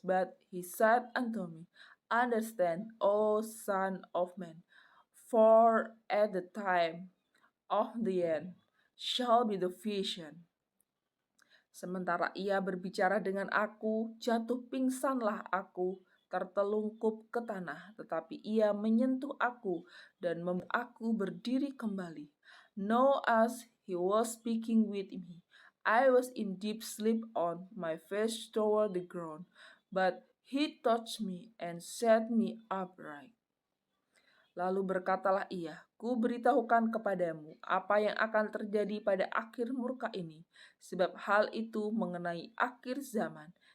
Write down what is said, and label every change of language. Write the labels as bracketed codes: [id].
[en] But he said unto me, understand, O Son of Man, for at the time of the end shall be the vision. [id] Sementara ia berbicara dengan aku, jatuh pingsanlah aku, tertelungkup ke tanah, tetapi ia menyentuh aku dan membuat aku berdiri kembali. [en] Now as he was speaking with me, I was in deep sleep on my face toward the ground, but he touched me and set me upright. [id] Lalu berkatalah ia, ku beritahukan kepadamu apa yang akan terjadi pada akhir murka ini, sebab hal itu mengenai akhir zaman.